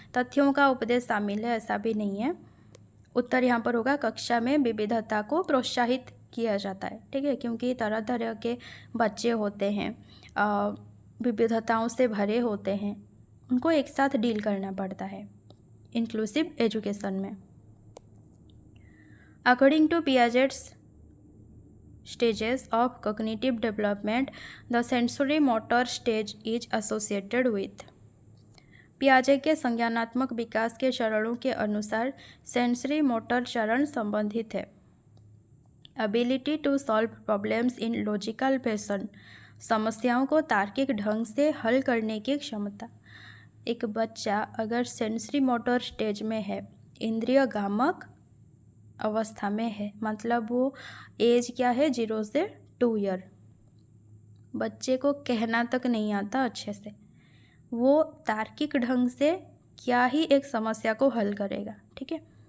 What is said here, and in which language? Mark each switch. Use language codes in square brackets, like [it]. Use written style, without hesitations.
[hi] तथ्यों का उपदेश शामिल है, ऐसा भी नहीं है। उत्तर यहाँ पर होगा, कक्षा में विविधता को प्रोत्साहित किया जाता है, ठीक है, क्योंकि तरह तरह के बच्चे होते हैं, विविधताओं से भरे होते हैं, उनको एक साथ डील करना पड़ता है इंक्लूसिव एजुकेशन में। [en] According to Piaget's stages of cognitive development, the sensory motor stage is associated with। [hi] पियाजे के संज्ञानात्मक विकास के चरणों के अनुसार सेंसरी मोटर चरण संबंधित है। [en] ability to solve problems in logical fashion, [hi] समस्याओं को तार्किक ढंग से हल करने की क्षमता। एक बच्चा अगर सेंसरी मोटर स्टेज में है, इंद्रिय गामक अवस्था में है, मतलब वो एज क्या है, 0 से 2 ईयर, बच्चे को कहना तक नहीं आता अच्छे से, वो तार्किक ढंग से क्या ही एक समस्या को हल करेगा, ठीक है।